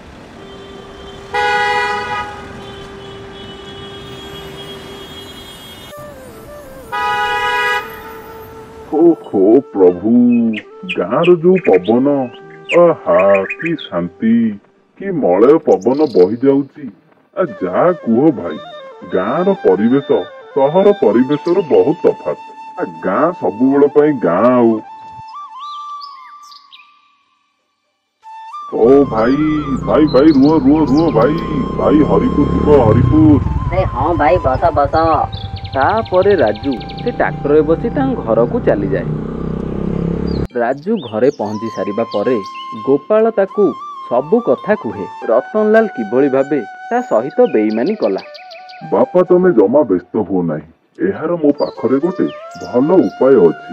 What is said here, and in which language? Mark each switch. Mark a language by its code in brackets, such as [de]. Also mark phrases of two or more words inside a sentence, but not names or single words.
[or] ଓହୋ ପ୍ରଭୁ, ଗାଁର ଯୋଉ ପବନ, ଆହା କି ଶାନ୍ତି, କି ମଳୟ ପବନ ବହି ଯାଉଛି। ଯାହା କୁହ ଭାଇ, ଗାଁର ପରିବେଶ ସହର ପରିବେଶର ବହୁତ ତଫାତ୍। ଗାଁ ସବୁବେଳ ପାଇଁ ଗାଁ। [hi] ଆଉ ओ भाई भाई भाई रुओ रुओ रुओ भाई भाई हरिपुर ଯିବ हरिपुर। हाँ भाई, बस बस। [or] ତାପରେ ରାଜୁ ସେ ଟ୍ରାକ୍ଟରରେ ବସି ତାଙ୍କ ଘରକୁ ଚାଲିଯାଏ। ରାଜୁ ଘରେ ପହଞ୍ଚି ସାରିବା ପରେ ଗୋପାଳ ତାକୁ ସବୁ କଥା କୁହେ। ରତନଲାଲ କିଭଳି ଭାବେ ତା ସହିତ ବେଇମାନି କଲା। ବାପା, ତମେ ଜମା ବ୍ୟସ୍ତ ହୁଅ ନାହିଁ। ଏହାର ମୋ ପାଖରେ ଗୋଟେ ଭଲ ଉପାୟ ଅଛି।